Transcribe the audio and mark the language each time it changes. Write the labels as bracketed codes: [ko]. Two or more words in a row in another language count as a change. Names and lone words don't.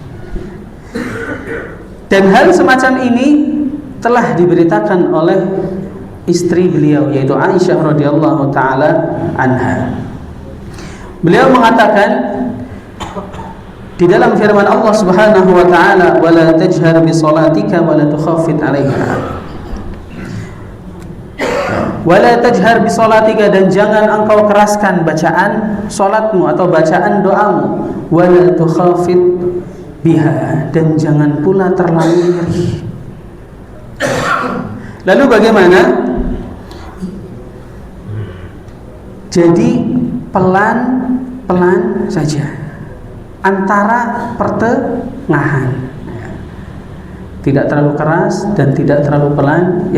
[id] Dan hal semacam ini telah diberitakan oleh istri beliau, yaitu Aisyah [ar] رضي الله تعالى عنها. [id] Beliau mengatakan di dalam firman Allah [ar] سبحانه وتعالى, "ولا تجهر بصلاتك ولا تخافت عليها." ولا تجهر بصلاتك, [id] dan jangan engkau keraskan bacaan salatmu atau bacaan doamu, [ar] ولا تخافت بها, [id] dan jangan pula terlalu lirih. Lalu bagaimana? Jadi pelan-pelan saja, antara pertengahan, tidak terlalu keras dan tidak terlalu pelan.